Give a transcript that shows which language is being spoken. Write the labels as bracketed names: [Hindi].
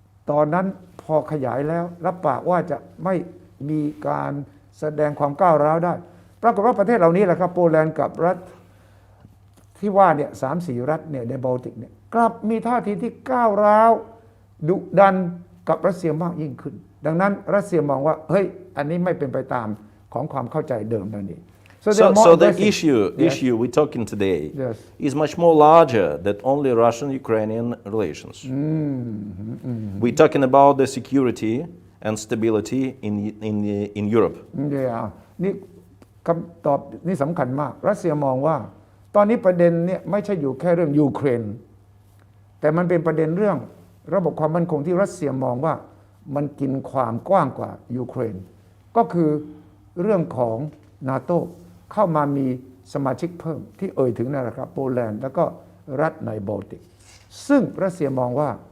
[Thai] ตอนนั้นพอขยายแล้วรับปากว่าจะไม่มีการแสดงความก้าวร้าวได้ปรากฏว่าประเทศเหล่านี้แหละครับโปแลนด์กับรัฐที่ว่าเนี่ย3-4 รัฐเนี่ยในบอลติกเนี่ยกลับมีท่าทีที่ก้าวร้าวดุดันกับรัสเซียมากยิ่งขึ้นดังนั้นรัสเซียมองว่าเฮ้ยอันนี้ไม่เป็นไปตามของความเข้าใจเดิมนั่นเอง [English] So the issue we're talking today is much more larger than only Russian-Ukrainian relations. We're talking about the security and stability in Europe. [Thai] นี่คำตอบนี่สำคัญมากรัสเซียมองว่าตอนนี้ประเด็นเนี่ยไม่ใช่อยู่แค่เรื่องยูเครนแต่มันเป็นประเด็นเรื่องระบบความมั่นคงที่รัสเซียมองว่ามันกินความกว้างกว่ายูเครนก็คือเรื่องของนาโต้เข้ามามีสมาชิกเพิ่มที่เอ่ยถึงนั่นแหละครับโปแลนด์แล้วก็รัฐในบอลติกซึ่งรัสเซียมองว่า